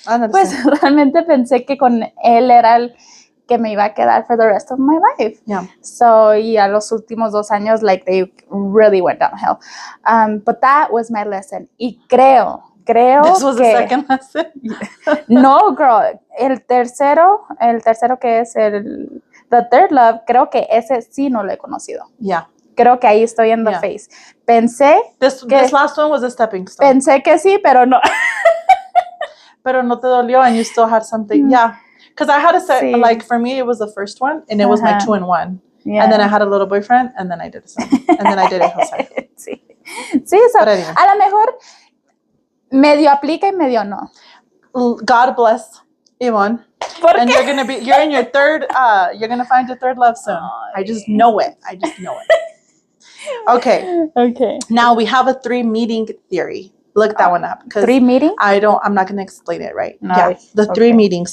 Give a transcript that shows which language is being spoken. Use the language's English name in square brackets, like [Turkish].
[Spanish] Pues realmente pensé que con él era el que me iba a quedar [English] for the rest of my life. Yeah. So, [Spanish] a los últimos 2 años, [English] like, they really went downhill. But that was my lesson. [Spanish] Y creo [English] This was the second lesson? No, girl. [Spanish] El tercero que es [English] the third love, [Spanish] creo que ese sí no lo he conocido. [English] Yeah. [Spanish] Creo que ahí estoy en [English] the phase. [Spanish] Pensé [English] This last one was a stepping stone. [Spanish] Pensé que sí, pero no. Pero no te dolió [English] and you still had something. Yeah. Because I had a set, like for me, it was the first one and it was my 2-in-1. Yeah. And then I had a little boyfriend and then I did something. And then I did it Jose. Sí, so, anyway. [Spanish] A lo mejor medio aplica y medio no. [English] God bless Yvonne. And you're in your third, you're going to find your third love soon. I just know it. Okay. Now we have a 3 meeting theory. Look that one up. 3 meeting? I'm not going to explain it right. No. Yeah, the 3 meetings.